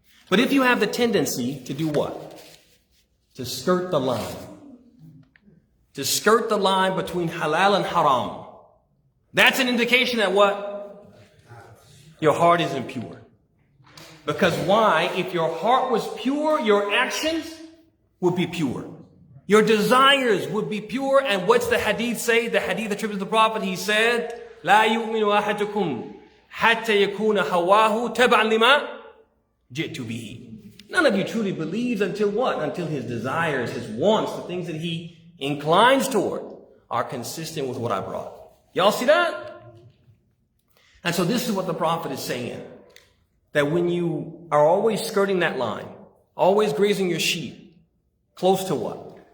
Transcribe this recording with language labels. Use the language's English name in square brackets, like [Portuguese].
[English] But if you have the tendency to do what? To skirt the line. To skirt the line between halal and haram. That's an indication that what? Your heart is impure. Because why? If your heart was pure, your actions would be pure. Your desires would be pure. And what's the hadith say? The hadith attributed to the Prophet, he said, [Arabic] لا يؤمن أحدكم حتى يكون هواه تبعا لما جئت به. [English] None of you truly believes until what? Until his desires, his wants, the things that he inclines toward are consistent with what I brought. Y'all see that? And so this is what the Prophet is saying. That when you are always skirting that line, always grazing your sheep, close to what?